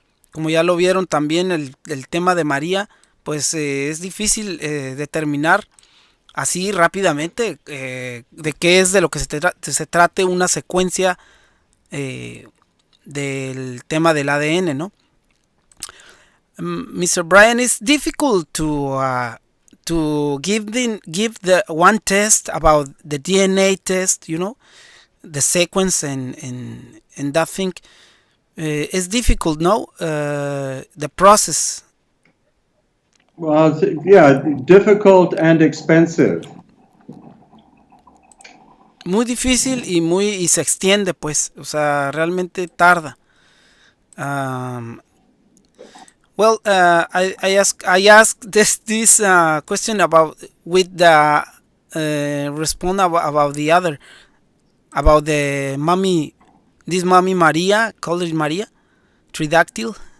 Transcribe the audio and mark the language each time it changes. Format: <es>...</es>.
<es>Como ya lo vieron también el tema de María, pues es difícil determinar así rápidamente de qué es de lo que se trate una secuencia del tema del ADN, ¿no?</es> <en>Mr. Brien, it's difficult to give the one test about the DNA test, you know, the sequence and that thing is difficult, no? The process. Well, yeah, difficult and expensive.</en> <es>Muy difícil y se extiende, pues, o sea, realmente tarda.</es> <en>Well, I asked this question about with the respond about the other, about the mommy, this mommy Maria, called Maria, tridactyl.</en>